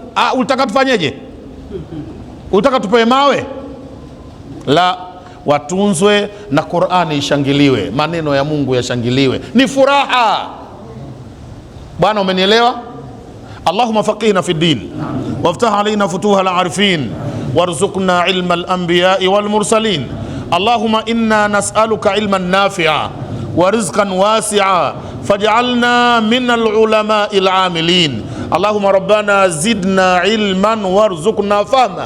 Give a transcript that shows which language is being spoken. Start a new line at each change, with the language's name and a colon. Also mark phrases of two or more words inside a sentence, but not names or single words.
Swahili: Ulitaka tufanyeje? Ulitaka tupewe mawe? La, watunzwe na Qur'ani ishangiliwe, maneno ya Mungu yashangiliwe, ni furaha. Bwana, umenielewa?
Arabic: اللهم فقهنا في الدين وافتح علينا فتوح العارفين وارزقنا علم الأنبياء والمرسلين. اللهم إنا نسألك علما نافعا ورزقا واسعا فاجعلنا من العلماء العاملين. اللهم ربنا زدنا علما وارزقنا فهما.